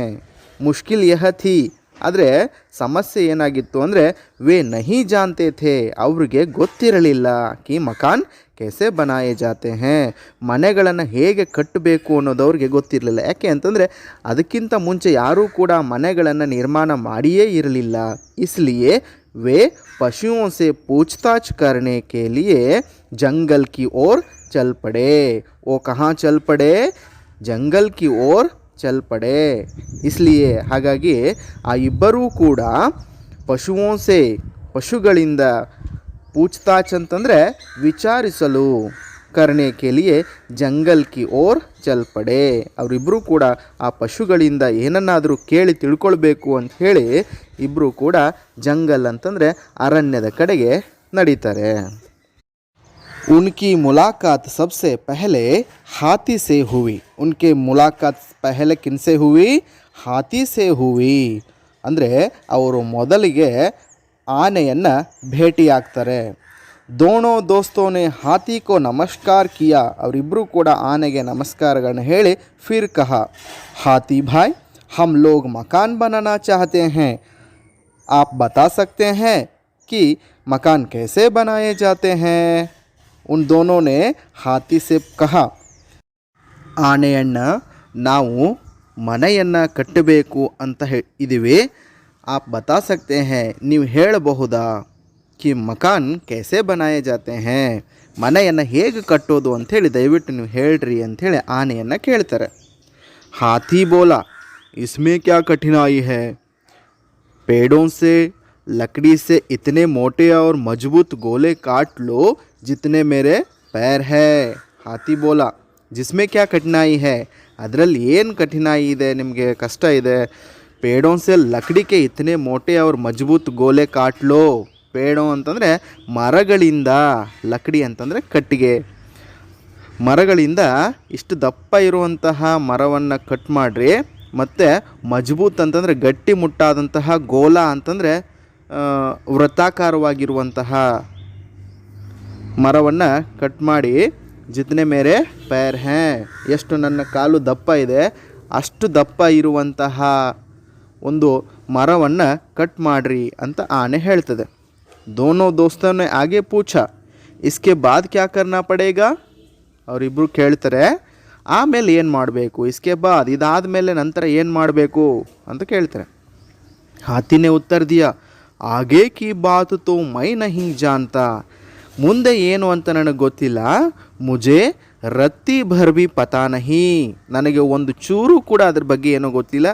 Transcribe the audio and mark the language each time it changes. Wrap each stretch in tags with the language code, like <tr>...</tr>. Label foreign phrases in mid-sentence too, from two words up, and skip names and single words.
<hi>मुश्किल यह थी</hi> <kn>ಆದರೆ ಸಮಸ್ಯೆ ಏನಾಗಿತ್ತು ಅಂದರೆ</kn> <hi>वे नहीं जानते थे,</hi> <kn>ಅವ್ರಿಗೆ ಗೊತ್ತಿರಲಿಲ್ಲ</kn> <hi>कि मकान कैसे बनाए जाते हैं,</hi> <kn>ಮನೆಗಳನ್ನು ಹೇಗೆ ಕಟ್ಟಬೇಕು ಅನ್ನೋದು ಅವ್ರಿಗೆ ಗೊತ್ತಿರಲಿಲ್ಲ. ಯಾಕೆ ಅಂತಂದರೆ ಅದಕ್ಕಿಂತ ಮುಂಚೆ ಯಾರೂ ಕೂಡ ಮನೆಗಳನ್ನು ನಿರ್ಮಾಣ ಮಾಡಿಯೇ ಇರಲಿಲ್ಲ.</kn> <hi>इसलिए वे पशुओं से पूछताछ करने के लिए जंगल की ओर चल पड़े. वो कहाँ चल पड़े? जंगल की ओर चल पड़े. इसलिए</hi> <kn>ಹಾಗಾಗಿ ಆ ಇಬ್ಬರೂ ಕೂಡ ಪಶುಗಳಿಂದ</kn> <hi>पूछताछ</hi> <kn>ಅಂತಂದರೆ ವಿಚಾರಿಸಲು</kn> <hi>करने के लिए जंगल की ओर चल पड़े.</hi> <kn>ಅವರಿಬ್ಬರೂ ಕೂಡ ಆ ಪಶುಗಳಿಂದ ಏನನ್ನಾದರೂ ಕೇಳಿ ತಿಳ್ಕೊಳ್ಬೇಕು ಅಂತ ಹೇಳಿ ಇಬ್ಬರೂ ಕೂಡ ಜಂಗಲ್ ಅಂತಂದರೆ ಅರಣ್ಯದ ಕಡೆಗೆ ನಡೀತಾರೆ.</kn> <hi>उनकी मुलाकात सबसे पहले हाथी से हुई. उनके मुलाकात पहले किनसे हुई? हाथी से हुई.</hi> <kn>ಅಂದರೆ ಅವರು ಮೊದಲಿಗೆ ಆನೆಯನ್ನು ಭೇಟಿಯಾಗ್ತಾರೆ.</kn> <hi>दोनों दोस्तों ने हाथी को नमस्कार किया.</hi> <kn>ಅವರಿಬ್ಬರೂ ಕೂಡ ಆನೆಗೆ ನಮಸ್ಕಾರಗಳನ್ನು ಹೇಳಿ</kn> <hi>फिर कहा, हाथी भाई हम लोग मकान बनाना चाहते हैं. आप बता सकते हैं कि मकान कैसे बनाए जाते हैं? उन दोनों ने हाथी से कहा,</hi> <kn>ಆನೆಯಣ್ಣ ನಾವು ಮನೆಯನ್ನು ಕಟ್ಟಬೇಕು ಅಂತ ಇದ್ದೀವಿ.</kn> <hi>आप बता सकते हैं</hi> <kn>ನೀವು ಹೇಳಬಹುದಾ</kn> <hi>कि मकान कैसे बनाए जाते हैं,</hi> <kn>ಮನೆಯನ್ನು ಹೇಗೆ ಕಟ್ಟೋದು ಅಂಥೇಳಿ ದಯವಿಟ್ಟು ನೀವು ಹೇಳ್ರಿ ಅಂಥೇಳಿ ಆನೆಯನ್ನು ಕೇಳ್ತಾರೆ.</kn> <hi>हाथी बोला, इसमें क्या कठिनाई है, पेड़ों से लकड़ी से इतने मोटे और मजबूत गोले काट लो जितने मेरे पैर है. हाथी बोला, जिसमें क्या कठिनाई है,</hi> <kn>ಅದರಲ್ಲಿ ಏನು ಕಠಿನಾಯಿ ಇದೆ, ನಿಮಗೆ ಕಷ್ಟ ಇದೆ.</kn> <hi>ಪೇಡೋं से लकड़ी के इतने मोटे और मजबूत गोले काट लो.</hi> <kn>ಪೇಡೋ ಅಂತಂದರೆ ಮರಗಳಿಂದ, ಲಕಡಿ ಅಂತಂದರೆ ಕಟ್ಟಿಗೆ, ಮರಗಳಿಂದ ಇಷ್ಟು ದಪ್ಪ ಇರುವಂತಹ ಮರವನ್ನು ಕಟ್ ಮಾಡಿರಿ. ಮತ್ತು ಮಜಬೂತ್ ಅಂತಂದರೆ ಗಟ್ಟಿ ಮುಟ್ಟಾದಂತಹ, ಗೋಲ ಅಂತಂದರೆ ವೃತ್ತಾಕಾರವಾಗಿರುವಂತಹ ಮರವನ್ನು ಕಟ್ ಮಾಡಿ,</kn> <hi>जितने मेरे पैर हैं,</hi> <kn>ಎಷ್ಟು ನನ್ನ ಕಾಲು ದಪ್ಪ ಇದೆ ಅಷ್ಟು ದಪ್ಪ ಇರುವಂತಹ ಒಂದು ಮರವನ್ನು ಕಟ್ ಮಾಡಿರಿ ಅಂತ ಆನೆ ಹೇಳ್ತದೆ.</kn> <hi>दोनों दोस्तों ने आगे पूछा, इसके बाद क्या करना पड़ेगा.</hi> <kn>ಅವರಿಬ್ಬರು ಕೇಳ್ತಾರೆ, ಆಮೇಲೆ ಏನು ಮಾಡಬೇಕು,</kn> <hi>इसके बाद</hi> <kn>ಇದಾದ ಮೇಲೆ ನಂತರ ಏನು ಮಾಡಬೇಕು ಅಂತ ಕೇಳ್ತಾರೆ.</kn> <hi>हाथी ने उत्तर दिया, आगे की बात तो मैं नहीं जानता,</hi> <kn>ಮುಂದೆ ಏನು ಅಂತ ನನಗೆ ಗೊತ್ತಿಲ್ಲ.</kn> <hi>मुझे रत्ती भर भी पता नहीं,</hi> <kn>ನನಗೆ ಒಂದು ಚೂರು ಕೂಡ ಅದ್ರ ಬಗ್ಗೆ ಏನೋ ಗೊತ್ತಿಲ್ಲ.</kn>